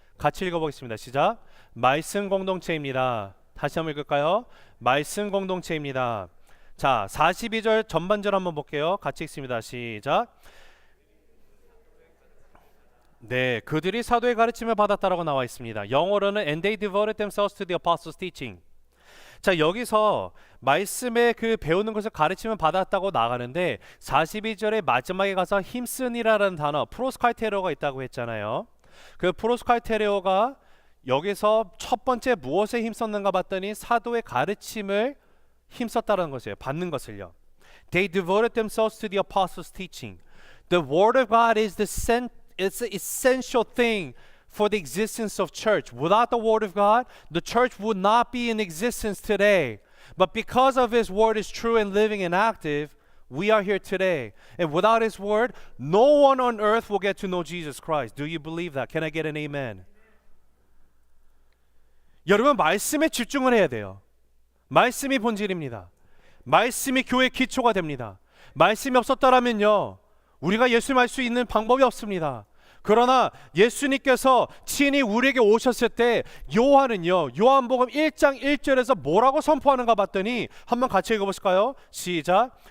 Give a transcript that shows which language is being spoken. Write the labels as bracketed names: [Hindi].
[Korean] 같이 읽어보겠습니다. 시작. 말씀 공동체입니다. 다시 한번 읽을까요? 말씀 공동체입니다. 자, 42절 전반절 한번 볼게요. 같이 읽습니다. 시작. 네, 그들이 사도의 가르침을 받았다라고 나와 있습니다. 영어로는 [English] and they devoted themselves to the apostles' teaching. [Korean] 자, 여기서 말씀에 그 배우는 것을 가르침을 받았다고 나가는데 42절의 마지막에 가서 힘쓰니라는 단어 프로스칼테레오가 있다고 했잖아요. 그 프로스칼테레오가 여기서 첫 번째 무엇에 힘썼는가 봤더니 사도의 가르침을 힘썼다는 것이에요. 받는 것을요. [English] They devoted themselves to the apostles' teaching. The word of God is it's the essential thing for the existence of church. Without the word of God, the church would not be in existence today. But because of his word is true and living and active, we are here today. And without his word, no one on earth will get to know Jesus Christ. Do you believe that? Can I get an amen? [Korean] 여러분, 말씀에 집중을 해야 돼요. 말씀이 본질입니다. 말씀이 교회의 기초가 됩니다. 말씀이 없었더라면요, 우리가 예수님 알 수 있는 방법이 없습니다. 그러나 예수님께서 친히 우리에게 오셨을 때 요한은요, 요한복음 1장 1절에서 뭐라고 선포하는가 봤더니 한번 같이 읽어보실까요? 시작.